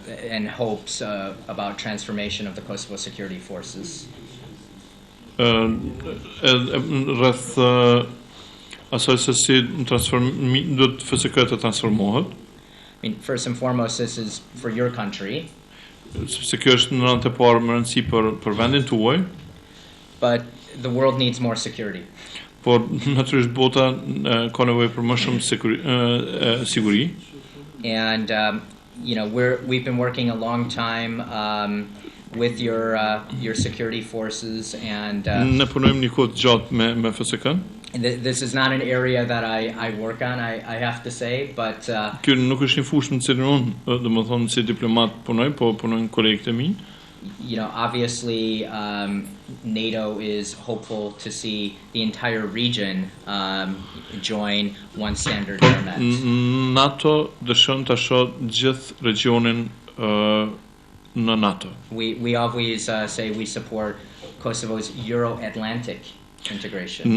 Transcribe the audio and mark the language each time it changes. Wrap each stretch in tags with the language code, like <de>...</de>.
<en>And hopes about transformation of the Kosovo security forces.</en> <sq>Rreth asaj se si do të FSK të transformohet.</sq> <en>I mean, first and foremost, this is for your country.</en> <sq>Sepse kjo është në radhë të parë më rëndësi për vendin tuaj.</sq> <en>But the world needs more security.</en> <sq>Por natyrisht bota ka nevojë për më shumë siguri.</sq> <en>And you know, we've been working a long time with your security forces, and</en> <sq>ne punojmë një kohë gjatë me FSK-n.</sq> <en>This is not an area that I work on, I have to say, but</en> <sq>kjo nuk është një fushë në cilën unë, domethënë si diplomat punoj, po punojnë kolegët e mi.</sq> <en>You know, obviously NATO is hopeful to see the entire region join one standard format.</en> <sq>NATO dëshon ta shohë gjithë regionin në NATO.</sq> <en>We always say we support Kosovo's Euro-Atlantic integration.</en>